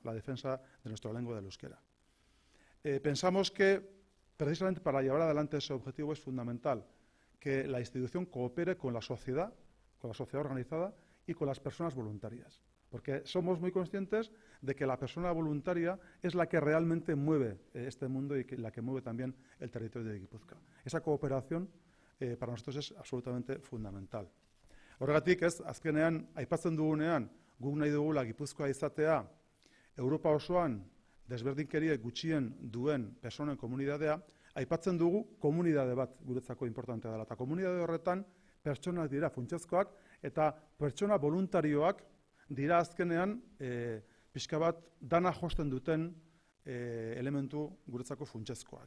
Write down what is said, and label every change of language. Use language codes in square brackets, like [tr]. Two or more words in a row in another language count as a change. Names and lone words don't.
[es] La defensa de nuestra lengua del euskera. Pensamos que, precisamente para llevar adelante ese objetivo, es fundamental que la institución coopere con la sociedad organizada y con las personas voluntarias. Porque somos muy conscientes de que la persona voluntaria es la que realmente mueve este mundo y la que mueve también el territorio de Guipúzcoa. Esa cooperación para nosotros es absolutamente fundamental. [eu] Horregatik, azkenean, aipatzen dugunean, guk nahi dugula Gipuzkoa izatea Europa osoan desberdinkerie gutxien duen personen komunidadea, aipatzen dugu komunidade bat guretzako importantea dela. Eta komunidade horretan pertsonak dira funtsezkoak eta pertsona voluntarioak dira azkenean pixka bat dana josten duten elementu guretzako funtsezkoak.